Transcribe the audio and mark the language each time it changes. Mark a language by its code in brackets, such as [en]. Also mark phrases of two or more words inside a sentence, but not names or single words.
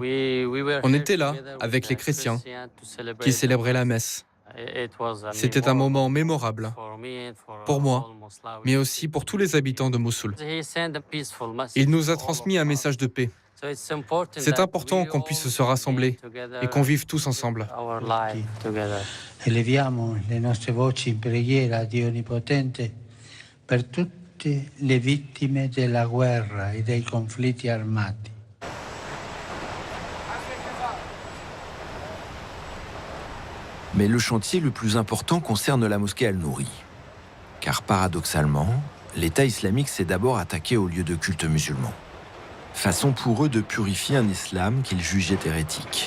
[fr] On était là avec les chrétiens qui célébraient la messe. C'était un moment mémorable pour moi, mais aussi pour tous les habitants de Mossoul. Il nous a transmis un message de paix. C'est important qu'on puisse se rassembler et qu'on vive tous ensemble. [it] Eleviamo le nostre voci in preghiera a Dio Onnipotente per tutte le vittime della guerra e dei conflitti armati. [fr] Mais le chantier le plus important concerne la mosquée Al-Nouri. Car paradoxalement, l'État islamique s'est d'abord attaqué aux lieux de culte musulmans. Façon pour eux de purifier un islam qu'ils jugeaient hérétique.